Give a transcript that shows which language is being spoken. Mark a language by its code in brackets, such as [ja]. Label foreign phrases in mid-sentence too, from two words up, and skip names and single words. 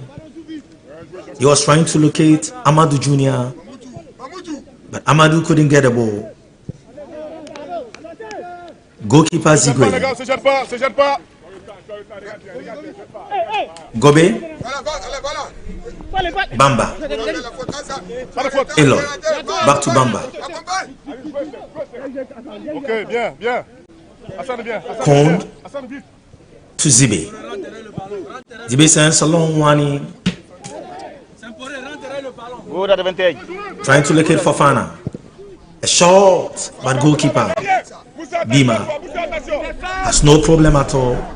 [en] He was trying to locate Amadou Jr., but Amadou couldn't get the ball. Goalkeeper Zigwe Gobe, Bamba, Eloy, back to Bamba. [fr] Ok, bien, bien. [en] Cote to Zibe. Zibe sends a long one, Good advantage. trying to locate Fofana. A shot, but goalkeeper Bima has no problem at all.